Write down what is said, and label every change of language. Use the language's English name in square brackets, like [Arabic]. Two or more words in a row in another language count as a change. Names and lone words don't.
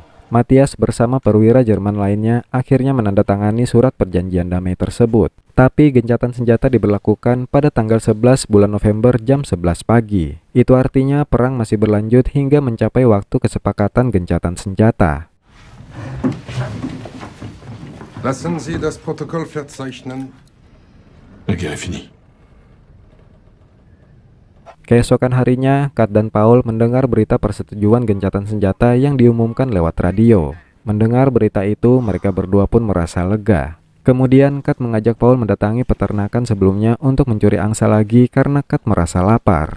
[Indonesian] Matthias bersama perwira Jerman lainnya akhirnya menandatangani surat perjanjian damai tersebut. Tapi gencatan senjata diberlakukan pada tanggal 11 bulan November jam 11 pagi. Itu artinya perang masih berlanjut hingga mencapai waktu kesepakatan gencatan senjata. [German] Lassen Sie das Protokoll verzeichnen. [French] La guerre est finie. [Indonesian] Keesokan harinya, Kat dan Paul mendengar berita persetujuan gencatan senjata yang diumumkan lewat radio. Mendengar berita itu, mereka berdua pun merasa lega. Kemudian Kat mengajak Paul mendatangi peternakan sebelumnya untuk mencuri angsa lagi karena Kat merasa lapar.